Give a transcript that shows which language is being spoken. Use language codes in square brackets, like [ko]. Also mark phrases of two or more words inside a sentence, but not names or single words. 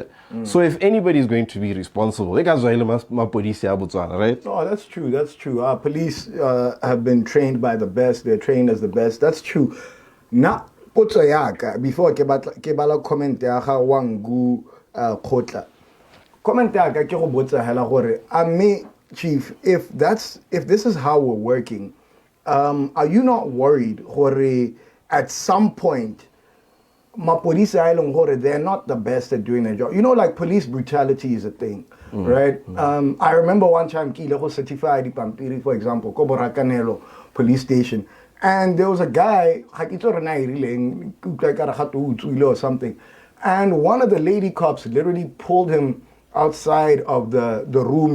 [en] So if anybody is going to be responsible, right? Oh, that's true. That's true. Our police have been trained by the best. They're trained as the best. That's true. Now, before Kebala comment wangu khotla. Comment [tn] ke go botsa hela gore [en] Chief, if this is how we're working, are you not worried gore at some point they're not the best at doing their job? You know, like police brutality is a thing, right? I remember one time certified for example, Koborakanelo police station, and there was a guy or something, and one of the lady cops literally pulled him outside of the room.